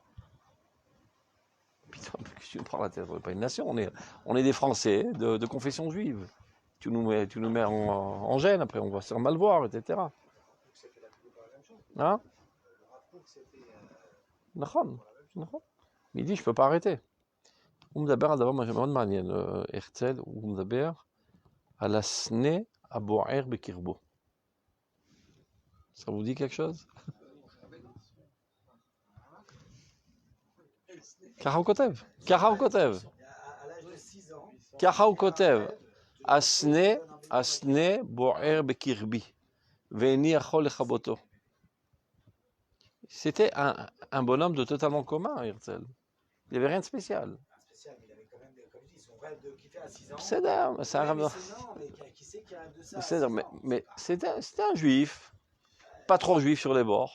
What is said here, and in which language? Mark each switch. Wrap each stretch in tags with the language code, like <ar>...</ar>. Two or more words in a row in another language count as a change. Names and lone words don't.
<fr>Putain, tu nous prends la tête, on n'est pas une nation, on est des Français de confession juive. Tu nous mets en gêne, après on va se faire mal voir, etc. Hein? נכון. Mais il dit, je ne peux pas arrêter.</fr> <he>הוא מדבר על דבר מאוד מעניין, הרצל, הוא מדבר על הסנה הבוער בקרבו.</he> <fr>Ça vous dit quelque chose?</fr> <he>ככה הוא כותב, ככה הוא כותב, הסנה בוער בקרבי, ואיני יכול לכבותו.</he> <fr>C'était un bonhomme de totalement commun, Herzl. Il n'y avait rien de spécial. Spécial, mais il avait quand même, comme je dis, son rêve de kiffer à 6 ans. C'est un rêve. Qui sait qu'il y a de ça? Mais c'était un juif, pas trop juif sur les bords.</fr>